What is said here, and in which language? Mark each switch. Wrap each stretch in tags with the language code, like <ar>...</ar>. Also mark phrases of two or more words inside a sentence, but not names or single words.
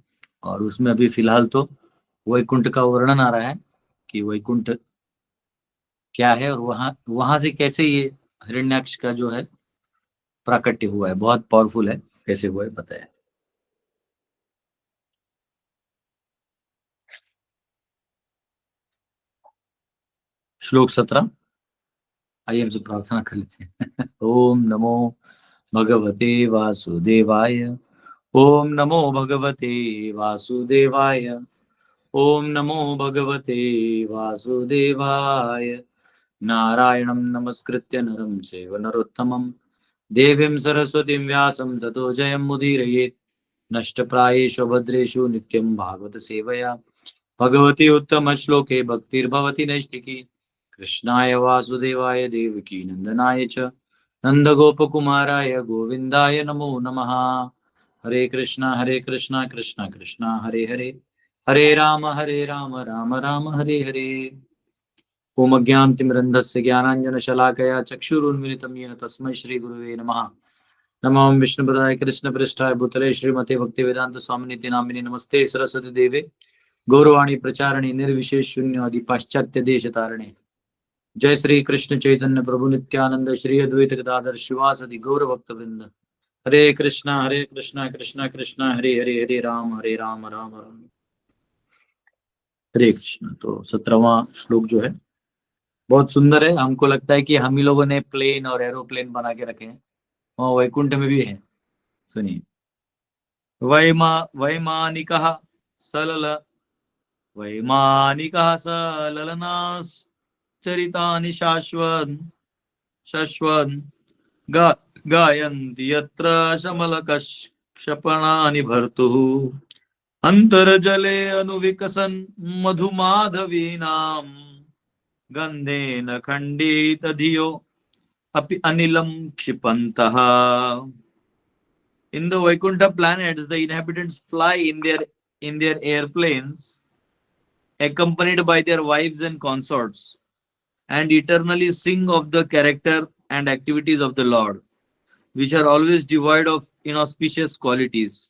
<hi>और उसमें अभी फिलहाल तो वैकुंठ का वर्णन आ रहा है कि वैकुंठ क्या है, और वहां वहां से कैसे ये हिरण्याक्ष का जो है प्राकट्य हुआ है। बहुत पावरफुल है, कैसे हुआ है बताया। श्लोक 17। आइए हमसे प्रार्थना कर लेते हैं।</hi> <sa>ओम नमो भगवते वासुदेवाय। ओम नमो भगवते वासुदेवाय। ओम नमो भगवते वासुदेवाय। नारायणं नमस्कृत्य नरं चैव नरोत्तमं देवीं सरस्वतीं व्यासं ततो जयमुदीरयेत्। नष्टप्रायेषु भद्रेषु नित्यं भागवत सेवया भगवती उत्तम श्लोके भक्तिर्भवति नैष्टिकी। कृष्णाय वासुदेवाय देवकी नंदनाय च नंदगोपकुमाराय गोविंदाय नमो नमः। हरे कृष्णा कृष्णा कृष्णा हरे हरे, हरे राम राम राम हरे हरे। ओम अज्ञानतिमिरन्धस्य ज्ञानाञ्जनशलाकया चक्षुरुन्मिलितं येन तस्मै श्रीगुरुवे नमः। नमो विष्णुपदाय कृष्णप्रेष्ठाय भूतले श्रीमते भक्तिवेदांत स्वामिनिति नामिने नमस्ते सरस्वती देवे गौरवाणी प्रचारिणे निर्विशेष शून्यवादी पाश्चात्य देश तारिणे। जय श्री कृष्ण चैतन्य प्रभु नित्यानंद श्री अद्वैत गदाधर शिवासदि गौर भक्त वृंद। हरे कृष्णा कृष्णा कृष्णा हरे हरे, हरे राम राम राम हरे कृष्ण।</sa> <hi>तो 17वां श्लोक जो है बहुत सुंदर है। हमको लगता है कि हम ही लोगों ने प्लेन और एरोप्लेन बना के रखे हैं, वहाँ वैकुंठ में भी है। सुनिए।</hi> <sa>वैमानिकः सलल वैमानिकः सललनाश्चरितानि शश्वन् गा गायन्ति यत्र शमलकक्षपणानि भर्तुः अन्तर्जले अनुविकसन् मधुमाधवीनां गन्धेन खण्डितधियो अपि अनिलं क्षिपन्तः।</sa> <en>In the Vaikuntha planets, the inhabitants fly in their airplanes, accompanied by their wives and consorts, and eternally sing of the character and activities of the Lord, which are always devoid of inauspicious qualities.</en>